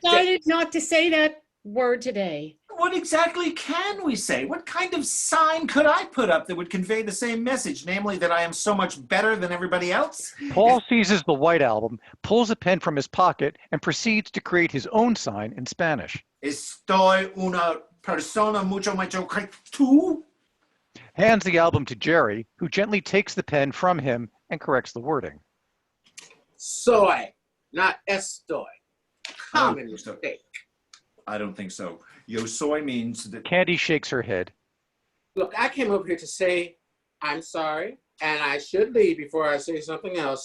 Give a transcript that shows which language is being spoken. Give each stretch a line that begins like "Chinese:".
English: decided not to say that word today. What exactly can we say? What kind of sign could I put up that would convey the same message, namely that I am so much better than everybody else? Paul seizes the White Album, pulls a pen from his pocket, and proceeds to create his own sign in Spanish.
Spanish: Estoy una persona mucho mayor que tú.
English: Hands the album to Jerry, who gently takes the pen from him and corrects the wording.
Spanish: Soy,
English: not
Spanish: estoy.
English: Common mistake. I don't think so.
Spanish: Yo soy
English: means that... Candy shakes her head. Look, I came over here to say I'm sorry, and I should leave before I say something else.